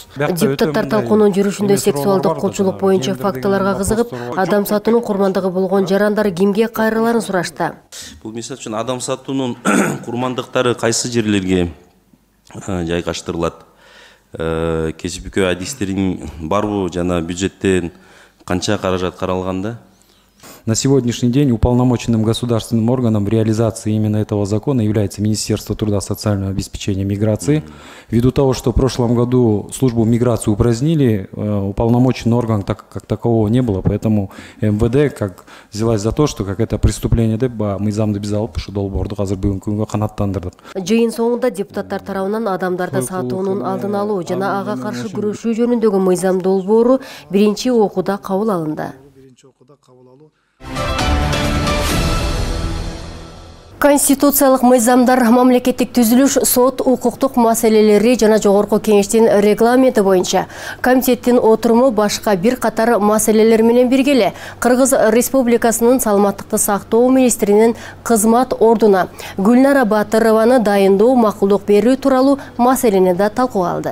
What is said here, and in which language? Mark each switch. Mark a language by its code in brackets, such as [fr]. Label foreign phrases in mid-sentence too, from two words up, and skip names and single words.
[ky] Депутаттар талкуунун жүрүшүндө сексуалдык кулчулук боюнча фактыларга кызыгып, адам сатуунун курмандыгы болгон жарандар кимге кайрыларын сурашты. Бул мисалы үчүн адам сатуунун курмандыктары кайсы жерлерге жайгаштырылат? Кесипкөө адистериң барбы жана бюджеттен канча каражат каралганда? [ru] На сегодняшний день уполномоченным государственным органом в реализации именно этого закона является Министерство труда, социального обеспечения и миграции. Ввиду того, что в прошлом году службу миграции упразднили, уполномоченный орган как такового не было, поэтому МВД как взялась за то, что как это преступление [ky] деп мыйзамды биз алып ушу долбоорду азыр бүгүнкү күнгө канааттандырдык. Жыйын соңунда депутаттар тарабынан адамдарды сатуунун алдын алуу жана ага каршы күрөшүү жөнүндөгү мыйзам долбоору биринчи окууда кабыл алынды. Конституциялык мыйзамдар, мамлекеттик түзүлүш, сот, укуктук маселелери жана жогорку кеңештин регламенти боюнча комитеттин отуруму башка бир катар маселелер менен биргеле Кыргыз Республикасынын саламаттыкты сактоо министринин кызмат ордуна Гүлнара Батырованы дайындоо, макулдук берүү тууралуу маселени да талкууга алды.